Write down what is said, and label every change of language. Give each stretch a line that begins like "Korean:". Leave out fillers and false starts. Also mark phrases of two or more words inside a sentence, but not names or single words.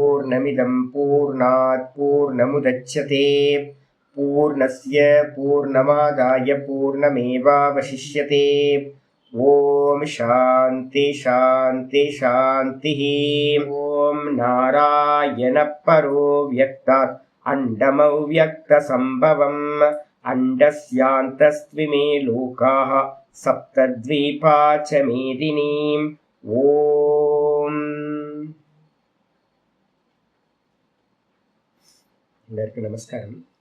Sanskrit: पूर्णमिदं पूर्णात् पूर्णमुदच्यते पूर्णस्य पूर्णमादाय पूर्णमेवावशिष्यते. ॐ शान्तिः शान्तिः शान्तिः. ॐ नारायण परो व्यक्तात् अण्डमव्यक्त सम्भवम् अण्डस्यान्तस्त्विमे लोकाः सप्तद्वीपा च मेदिनीम्.
Tamil: ஓம். எல்லாருக்கும் நமஸ்காரம்.